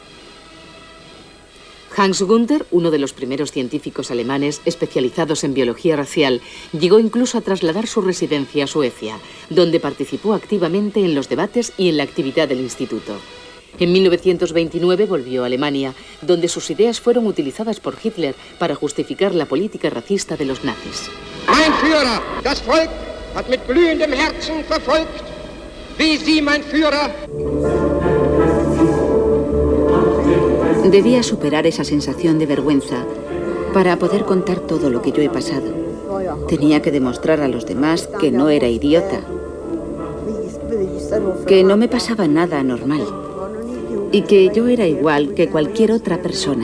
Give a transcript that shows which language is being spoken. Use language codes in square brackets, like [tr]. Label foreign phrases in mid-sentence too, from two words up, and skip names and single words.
[es] Hans Günther, uno de los primeros científicos alemanes especializados en biología racial, llegó incluso a trasladar su residencia a Suecia, donde participó activamente en los debates y en la actividad del instituto. En 1929 volvió a Alemania, donde sus ideas fueron utilizadas por Hitler para justificar la política racista de los nazis. [de] Mein Führer, das Volk hat mit glühendem Herzen verfolgt, wie Sie, mein Führer. [es] Debía superar esa sensación de vergüenza para poder contar todo lo que yo he pasado. Tenía que demostrar a los demás que no era idiota, que no me pasaba nada anormal y que yo era igual que cualquier otra persona.